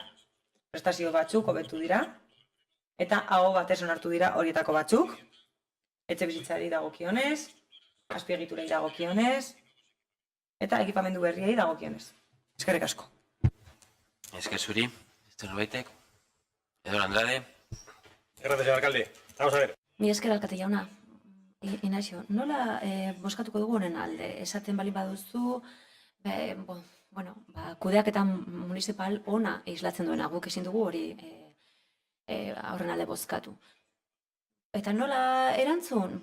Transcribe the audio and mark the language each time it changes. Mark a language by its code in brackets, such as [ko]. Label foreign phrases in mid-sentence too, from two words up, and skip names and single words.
[eu] Prestazio batzuk hobetu dira, eta aho batez onartu dira horietako batzuk, etxe bizitzari dagokionez, azpiegiturei dagokionez, eta ekipamendu berriei dagokionez. Eskerrik asko. Esker zuri, zerbaitek. Edor Andrade. [es] Gracias, señor alcalde. Vamos a ver. [eu] Mi esker alkate jauna. Inaxio, nola boskatuko dugu honen alde? Esaten balin baduzu, kudeaketan municipal ona islatzen duena, guk ezin dugu hori aurren alde bozkatu. Eta nola erantzun?